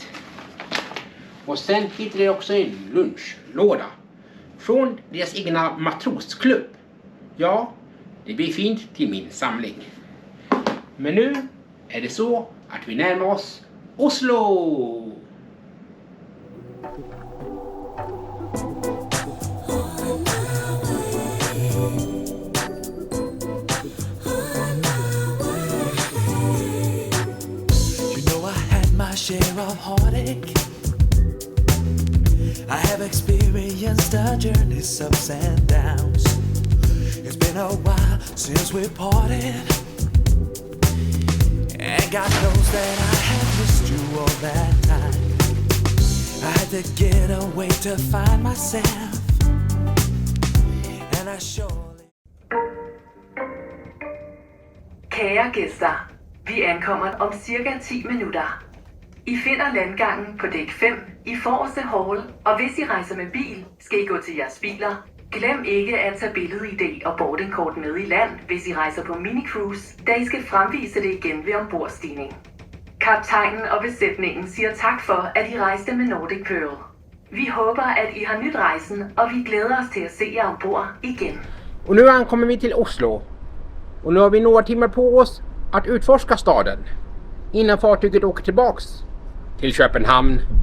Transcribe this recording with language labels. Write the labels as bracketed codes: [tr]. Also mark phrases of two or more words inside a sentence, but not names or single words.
[sv] Och sen hittade jag också en lunchlåda från deras egna matrosklubb. Ja, det blir fint till min samling. Men nu är det så att vi närmar oss Oslo. [en] You know I had my share of heartache. I have experienced a journey's ups and downs. It's been a while since we parted, and God knows that I have missed you all that time. I had to get away to find myself, and I surely... [da] Kære gæster, vi ankommer om cirka 10 minutter. I finder landgangen på dæk 5 i forreste hall, og hvis I rejser med bil, skal I gå til jeres biler. Glem ikke at tage billed-ID og boardingkort med i land, hvis I rejser på minicruise, da I skal fremvise det igen ved ombordstigning. Kaptajnen og besætningen siger tak for, at I rejste med Nordic Pearl. Vi håber, at I har nyt rejsen, og vi glæder os til at se jer ombord igen. [sv] Och nu ankommer vi till Oslo. Och nu har vi några timmar på oss att utforska staden innan fartyget åker tillbaks till Köpenhamn.